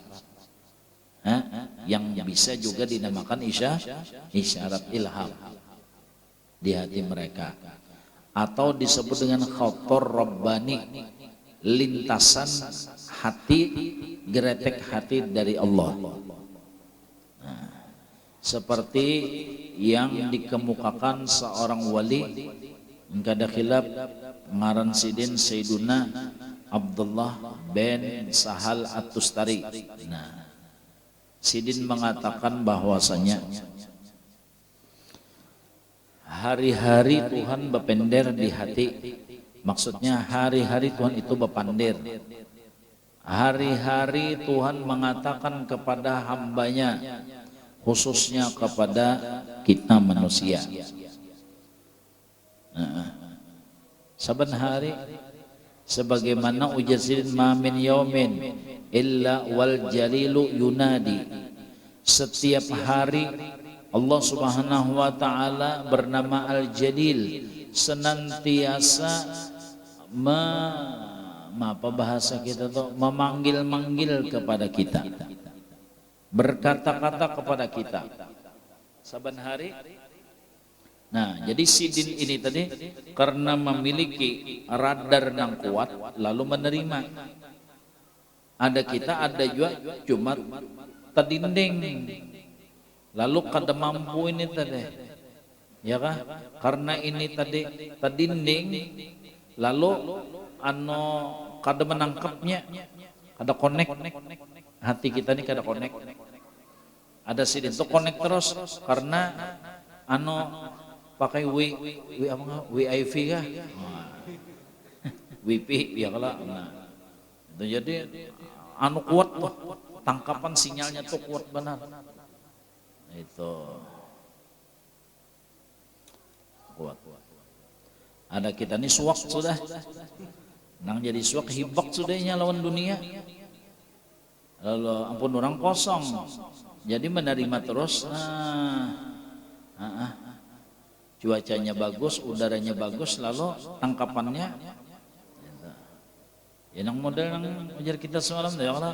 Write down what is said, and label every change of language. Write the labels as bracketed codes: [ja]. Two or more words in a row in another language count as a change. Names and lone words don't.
[id] Yang bisa juga dinamakan isyarat ilham di hati mereka, atau disebut dengan [ar] خاطر رباني, [id] lintasan hati, geretek hati dari Allah. Seperti yang dikemukakan seorang wali, [bjn] kada khilaf ngaran sidin Sayyiduna Abdullah bin Sahal At-Tustari. Sidin mengatakan bahwasanya hari-hari Tuhan bepender di hati. Maksudnya hari-hari Tuhan itu bepandir. [id] Hari-hari Tuhan mengatakan kepada hambanya, khususnya kepada kita manusia. [bjn] Saban hari, sebagaimana ujar sidin, [ar] ما من يوم إلا والجليل ينادي. [id] Setiap hari Allah [ar] سبحانه وتعالى [id] bernama Al-Jalil senantiasa bahasa kita tuh memanggil-manggil kepada kita, berkata-kata kepada kita saban hari. [bjn] Nah, jadi sidin ini tadi karena memiliki radar yang kuat lalu menerima. [id] Ada kita, ada juga cuma terdinding, [bjn] lalu kada mampu ini tadi, ya kah? Karena ini tadi terdinding, lalu kada menangkapnya, kada connect, hati kita ini kada connect. Ada sidin itu connect terus karena pakai WiFi kah? [id] WiFi ya kalau. Nah, itu jadi kuat tuh, tangkapan sinyalnya tuh kuat benar. Itu kuat. [bjn] Ada kita nih suak sudah, nang jadi suak hibak sudahnya lawan dunia. Lalu ampun orang kosong, jadi menerima terus. Cuacanya bagus, udaranya bagus, lalu tangkapannya ya nang model nang ujar kita semalam [ar] يا الله.